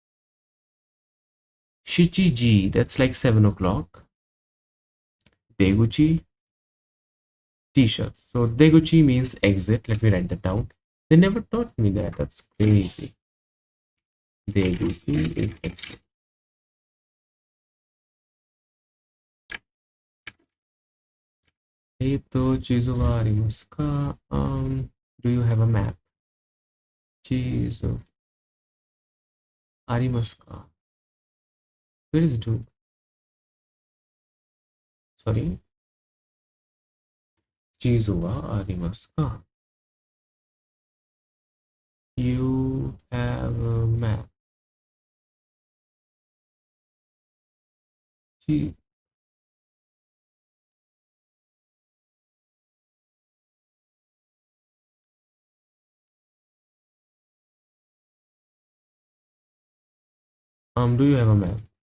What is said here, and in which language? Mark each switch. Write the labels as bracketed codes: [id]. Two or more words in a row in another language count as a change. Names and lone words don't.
[en] Shichiji, that's like 7 o'clock. Deguchi, t-shirts. So Deguchi means exit. Let me write that down. They never taught me that. That's crazy. Deguchi is exit. [ja] 地図はありますか? [en] Do you have a map? [ja] 地図ありますか? [en] Where is it, dude? Sorry. [ja] 地図はありますか? [en] You have a map. Chi- do you have a map?